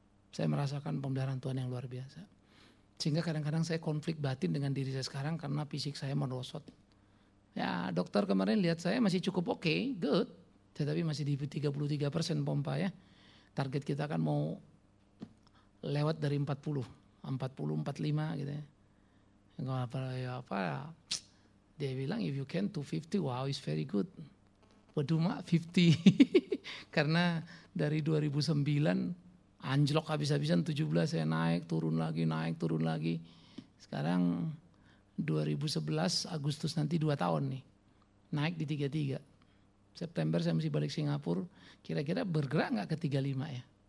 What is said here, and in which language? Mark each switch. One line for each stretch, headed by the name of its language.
Indonesian: Saya merasakan pemeliharaan Tuhan yang luar biasa. Sehingga kadang-kadang saya konflik batin dengan diri saya sekarang karena fisik saya merosot. Ya, dokter kemarin lihat saya masih cukup oke, good. Tetapi masih di 33% pompa ya. Target kita kan mau lewat dari 40, 40, 45 gitu ya. Gak apa-apa, dia bilang
English: if you can 250, wow it's very good.
Indonesian: Waduh mak, 50. Karena dari 2009 anjlok habis-habisan 17 saya naik, turun lagi, naik, turun lagi. Sekarang 2011 Agustus nanti 2 tahun nih. Naik di 33. September saya mesti balik Singapura. Kira-kira bergerak gak ke 35 ya?